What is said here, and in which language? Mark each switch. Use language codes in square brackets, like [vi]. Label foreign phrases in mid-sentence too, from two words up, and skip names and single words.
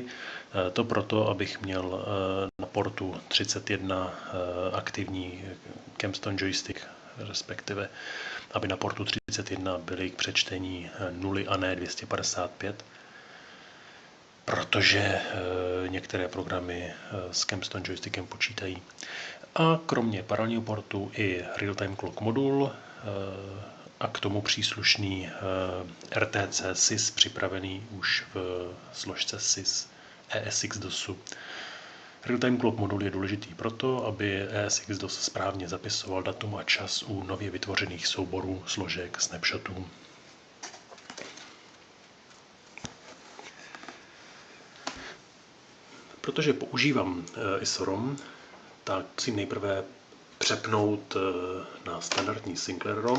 [cs] To proto, abych měl na portu 31 aktivní Kempston joystick, respektive aby na portu 31 byly k přečtení 0 a ne 255, protože některé programy s Kempston joystickem počítají. A kromě paralelního portu i [en] real-time clock [cs] modul a k tomu příslušný RTC sys připravený už v složce sys ESX-DOSu. [en] Real-time clock [cs] modul je důležitý proto, aby ESX-DOS správně zapisoval datum a čas u nově vytvořených souborů, složek, snapshotů. Protože používám ISO-ROM, tak musím nejprve přepnout na standardní Sinclair ROM.